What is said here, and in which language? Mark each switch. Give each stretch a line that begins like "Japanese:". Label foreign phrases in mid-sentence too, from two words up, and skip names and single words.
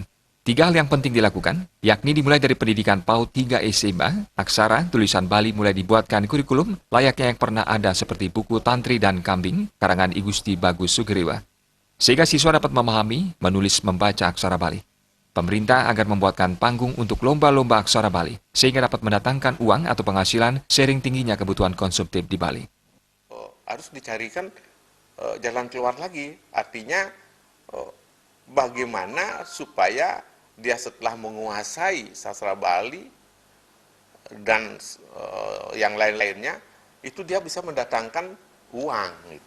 Indonesian: 3 hal yang penting dilakukan, yakni dimulai dari pendidikan PAUD 3 SMA, aksara, tulisan Bali mulai dibuatkan kurikulum, layaknya yang pernah ada seperti buku Tantri dan Kambing, karangan I Gusti Bagus Sugriwa. Sehingga siswa dapat memahami, menulis, membaca aksara Bali. Pemerintah agar membuatkan panggung untuk lomba-lomba aksara Bali, sehingga dapat mendatangkan uang atau penghasilan seiring tingginya kebutuhan konsumtif di Bali. Harus dicarikan jalan keluar lagi, artinya bagaimana supaya dia setelah menguasai sastra Bali dan yang lain-lainnya, itu dia bisa mendatangkan uang gitu.